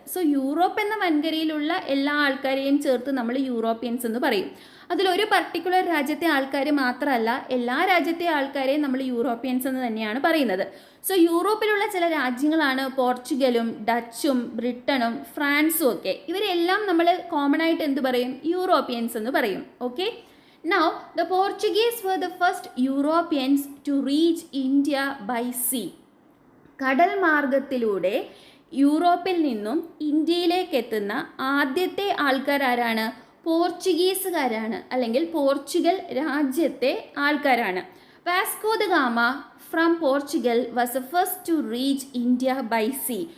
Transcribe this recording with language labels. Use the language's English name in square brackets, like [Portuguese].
[Malayalam] So Europe എന്ന വൻകരയിലുള്ള എല്ലാ ആൾക്കാരെയും ചേർത്ത് നമ്മൾ യൂറോപ്യൻസ് എന്ന് പറയും. അതിലൊരു പർട്ടിക്കുലർ രാജ്യത്തെ ആൾക്കാർ മാത്രമല്ല, എല്ലാ രാജ്യത്തെ ആൾക്കാരെയും നമ്മൾ യൂറോപ്യൻസ് എന്ന് തന്നെയാണ് പറയുന്നത്. സോ യൂറോപ്പിലുള്ള ചില രാജ്യങ്ങളാണ് പോർച്ചുഗലും ഡച്ചും ബ്രിട്ടനും ഫ്രാൻസും ഒക്കെ. ഇവരെല്ലാം നമ്മൾ കോമൺ ആയിട്ട് എന്ത് പറയും? യൂറോപ്യൻസ് എന്ന് പറയും. [English] Okay, now the Portuguese were the first Europeans to reach India by sea. [Malayalam] കടൽ മാർഗത്തിലൂടെ യൂറോപ്പിൽ നിന്നും ഇന്ത്യയിലേക്ക് എത്തുന്ന ആദ്യത്തെ ആൾക്കാർ ആരാണ്? പോർച്ചുഗീസുകാരാണ്, അല്ലെങ്കിൽ പോർച്ചുഗൽ രാജ്യത്തെ ആൾക്കാരാണ്. [English] Vasco da Gama from Portugal was the first to reach India by sea.